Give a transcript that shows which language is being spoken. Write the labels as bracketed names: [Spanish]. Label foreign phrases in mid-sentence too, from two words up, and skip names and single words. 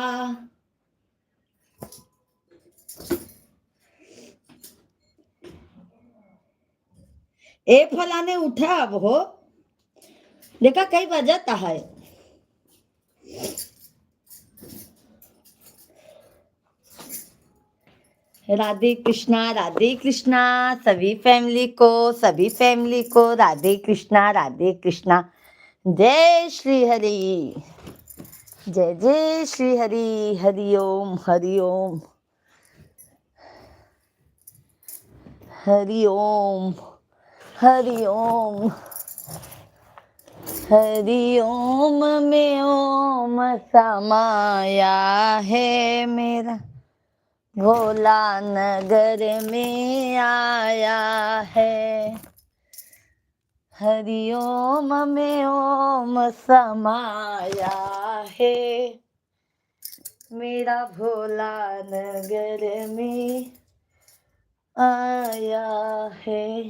[Hindi] ए फलाने उठा अब हो, देखा कई बजाता है। राधे कृष्णा सभी फैमिली को राधे कृष्णा। जय श्री हरि, जय जय श्री हरि, हरि ओम हरि ओम हरि ओम हरि ओम हरि ओम में ओम समाया है मेरा, भोला नगर में आया है। हरि ओम में ओम समाया है, मेरा भोला नगर में आया है।